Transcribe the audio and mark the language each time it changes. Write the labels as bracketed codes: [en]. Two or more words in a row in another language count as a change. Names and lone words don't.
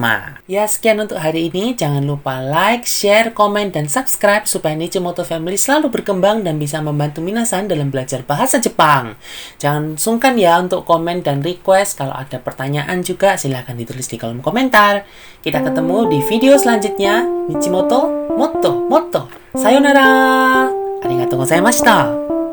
[id] Ya, sekian untuk hari ini. Jangan lupa like, share, komen, dan subscribe supaya Nichimoto Family selalu berkembang dan bisa membantu minasan dalam belajar bahasa Jepang. Jangan sungkan ya untuk komen dan request. Kalau ada pertanyaan juga, silahkan ditulis di kolom komentar. Kita ketemu di video selanjutnya. Nichimoto, [ja] もっと、もっと. Sayonara! ありがとうございました。